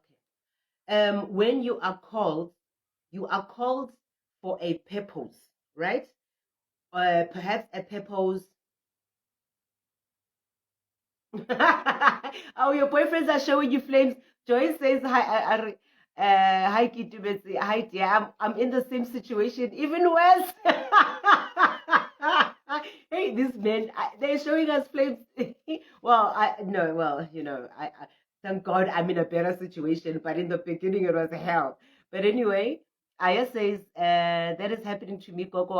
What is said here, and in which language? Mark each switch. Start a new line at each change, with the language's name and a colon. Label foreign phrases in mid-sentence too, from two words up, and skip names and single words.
English: When you are called for a purpose, right? Perhaps a purpose. Oh, your boyfriends are showing you flames. Joyce says, hi, hi, Kitubetsi. Hi, dear. I'm in the same situation, even worse. Hey, this man, they're showing us flames. Well, no, well, you know, thank God I'm in a better situation, but in the beginning it was hell. But anyway, Aya says, that is happening to me, Gogo.